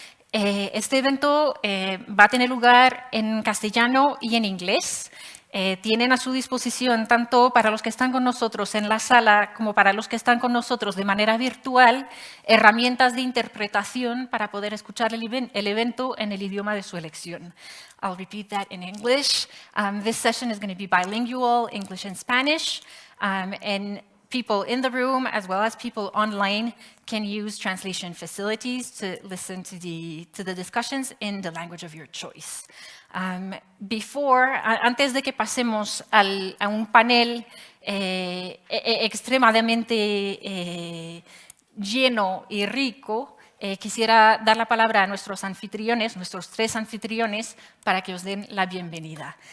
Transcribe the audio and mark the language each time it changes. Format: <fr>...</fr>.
<es>Este evento va a tener lugar en castellano y en inglés. Tienen a su disposición, tanto para los que están con nosotros en la sala como para los que están con nosotros de manera virtual, herramientas de interpretación para poder escuchar el evento en el idioma de su elección.</es> <en>I'll repeat that in English. This session is going to be bilingual, English and Spanish, and people in the room as well as people online can use translation facilities to listen to the discussions in the language of your choice.</en> <es>Antes de que pasemos a un panel extremadamente lleno y rico, quisiera dar la palabra a nuestros anfitriones, nuestros tres anfitriones, para que os den la bienvenida.</es>